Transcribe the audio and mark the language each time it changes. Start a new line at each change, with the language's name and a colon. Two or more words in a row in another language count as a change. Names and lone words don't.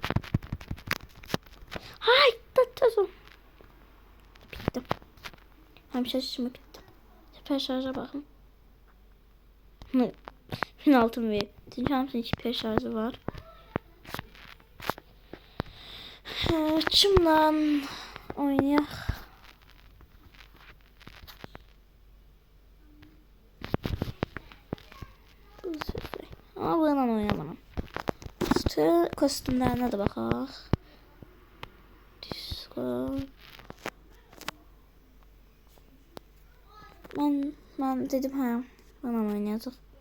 Azerbaijani: Hay, tez ol. Bitdim. Həmişə kimi bitdim. Süper şarja baxın. 1600 ver. Çünki hamısının süper şarjı var. Kimlə oynayaq?
Turkish: Ama bununla oynayamam.
Azerbaijani: Kostümlerine de baxaq. Discord. Ben dedim hə, bununla oynayacaq.